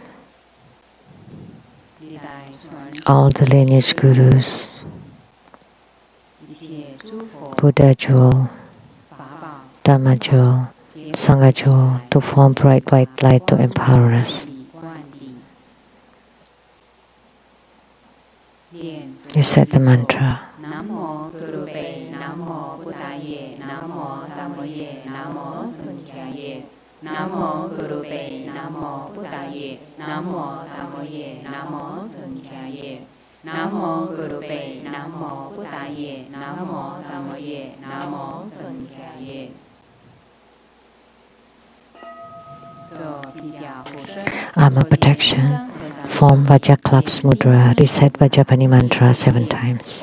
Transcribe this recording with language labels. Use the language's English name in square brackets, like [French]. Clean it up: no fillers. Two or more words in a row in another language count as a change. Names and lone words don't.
[English] all the lineage gurus, Buddha jewel, Dhamma jewel, Sangha jewel, to form bright white light to empower us. Recite the mantra. [Pali] Namo Gurupe, Namo Buddhaye, Namo Dhammaye, Namo Sankhyaye, Namo Gurupe, Namo Buddhaye, Namo Dhammaye, Namo Sankhyaye, Namo Gurupe, Namo Buddhaye, Namo Dhammaye, Namo Sankhyaye. [English] Armor protection. Form Vajaklap's mudra. Recite Vajapani mantra 7 times.